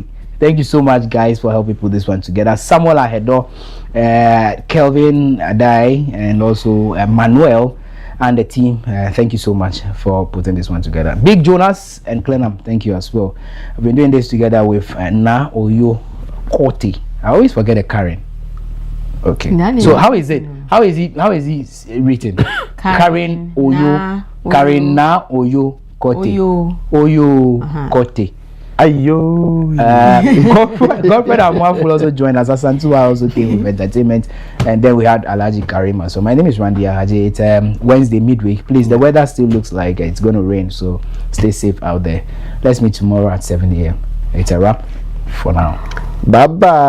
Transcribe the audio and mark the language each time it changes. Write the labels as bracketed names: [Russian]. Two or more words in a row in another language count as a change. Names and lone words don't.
[English] Thank you so much, guys, for helping put this one together. Samuel Ahedo, Kelvin Adai, and also Manuel and the team. Thank you so much for putting this one together. Big Jonas and Clenham, thank you as well. I've been doing this together with Na Oyo Kote. I always forget a Karen. Okay. So how is it? How is it written? Karen Oyo. Karen Na Oyo Kote. Oyo Kote. Ayo. Godfred Amwaf will also join us. Asantua also came with entertainment, and then we had Alaji Karima. So my name is Randy Ahaji. It's Wednesday midweek. Please, the weather still looks like it's going to rain, so stay safe out there. Let's meet tomorrow at 7 a.m. It's a wrap for now. Bye bye.